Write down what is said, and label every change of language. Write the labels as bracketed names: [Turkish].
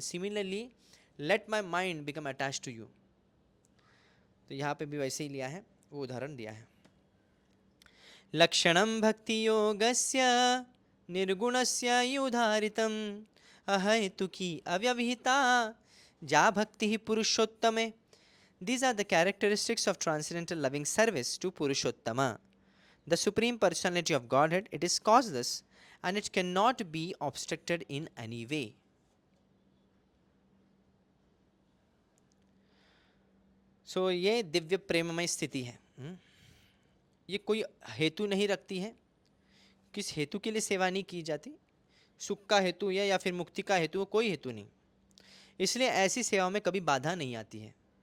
[English] Similarly, let my mind become attached to you. [Hindi] तो यहाँ पे भी वैसे ही लिया है, वो उदाहरण दिया है. [Sanskrit] लक्षणं भक्ति योगस्य निर्गुणस्य युधारितम् अहैतुकी अव्यवहिता जा भक्ति पुरुषोत्तमे. [English] These are the characteristics of transcendental loving service to Purushottama, the Supreme Personality of Godhead. It is causeless and it cannot be obstructed in any way. [Hindi] So ये दिव्य प्रेममय स्थिति है. ये कोई हेतु नहीं रखती है, किस हेतु के लिए सेवा नहीं की जाती, सुख का हेतु या फिर मुक्ति का हेतु, कोई हेतु नहीं, इसलिए ऐसी सेवा में कभी बाधा नहीं आती है।